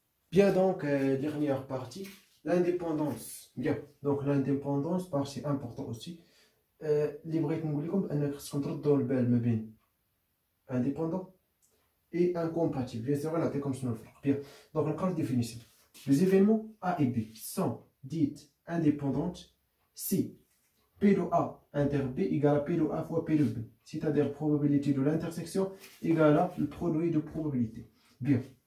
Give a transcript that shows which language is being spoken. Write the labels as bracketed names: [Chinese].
[French] Bien, donc, dernière partie, l'indépendance. Bien, donc l'indépendance, partie importante aussi. [Arabic] اللي بغيت نقول لكم بان خصكم تردوا البال ما بين [French] indépendant et incompatible. Bien sûr, [Arabic] نعطيكم شنو الفرق. [French] Bien, donc [Arabic] نقرا الديفينيسيون. [French] Les événements A et B sont dites indépendantes si P de A inter B égale à P de A fois P de B, c'est-à-dire probabilité de l'intersection égale à le produit de probabilité. Bien.